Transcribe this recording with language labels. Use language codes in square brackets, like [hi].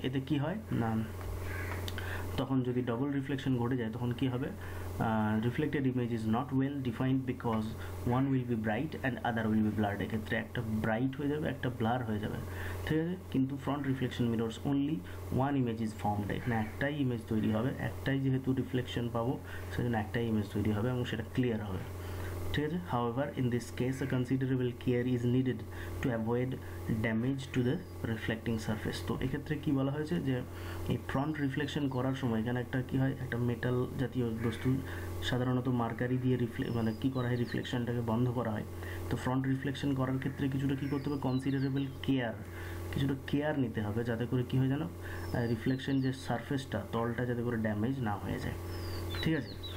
[bn] এতে কি হয় না, তখন যদি ডবল রিফ্লেকশন ঘটে যায় তখন কি হবে, [en] Reflected image is not well defined because one will be bright and other will be blurred. [bn] এক্ষেত্রে একটা ব্রাইট হয়ে যাবে, একটা ব্লার হয়ে যাবে, ঠিক আছে। কিন্তু [en] front reflection mirrors only one image is formed, [bn] এখানে একটাই ইমেজ তৈরি হবে, একটাই যেহেতু রিফ্লেকশন পাবো সেজন্য একটাই ইমেজ তৈরি হবে এবং সেটা ক্লিয়ার হবে, ঠিক আছে। [en] However, in this case a considerable care is needed to avoid damage to the reflecting surface। [bn] তো এক্ষেত্রে কি বলা হয়েছে যে এই ফ্রন্ট রিফ্লেকশন করার সময় এখানে একটা কি হয়, একটা মেটাল জাতীয় বস্তু সাধারণত মার্কারি দিয়ে মানে কি করা হয়, রিফ্লেকশনটাকে বন্ধ করা হয়। তো ফ্রন্ট রিফ্লেকশন করার ক্ষেত্রে কিছুটা কি করতে হবে, কনসিডারেবল কিছুটা কেয়ার নিতে হবে যাতে করে কি হয় জানো, রিফ্লেকশন যে সারফেসটা তলটা যাতে করে ড্যামেজ না হয়ে যায়, ঠিক আছে।